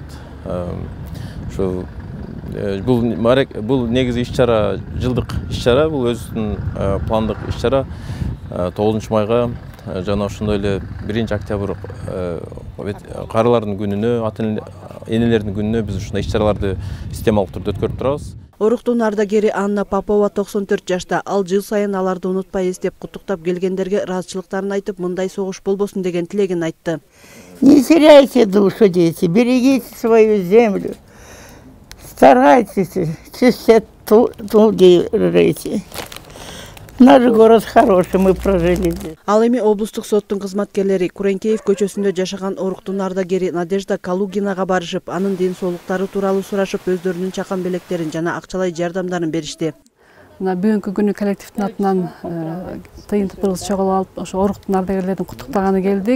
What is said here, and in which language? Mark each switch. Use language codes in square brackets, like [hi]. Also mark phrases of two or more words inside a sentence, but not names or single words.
[ky] Ушу бул негизи иш-чара, жылдык иш-чара, бул өзүнүн пландык иш-чара 9 майга жана ошондой эле 1 октябрь карылардын күнүнө, энелердин күнүнө биз ушундай иш-чараларды системалык түрдө өткөрүп турабыз. Оруктун ардагери Анна Попова 94 жашта. Ал жыл сайын аларды унутпай эстеп, куттуктап келгендерге ыраазычылыктарын айтып, мындай согуш болбосун деген тилегин айтты. [ru] Не теряйте душу, дети, берегите свою землю. Старайтесь, чистоту держите. Наш город хороший, мы прожили здесь. [ky] Ал эми облустук соттун кызматкерлери Куренкеев көчөсүндө жашаган оруктун ардагери Надежда Калугинага барышып, анын ден соолуктары тууралуу сурашып, өздөрүнүн чакан белектерин жана акчалай жардамдарын беришти. Бүгүнкү күнү коллективдин атынан тыйын тыпыргыз чогулуп алып, ошо оруктун ардагерлерин куттуктаганы келдик.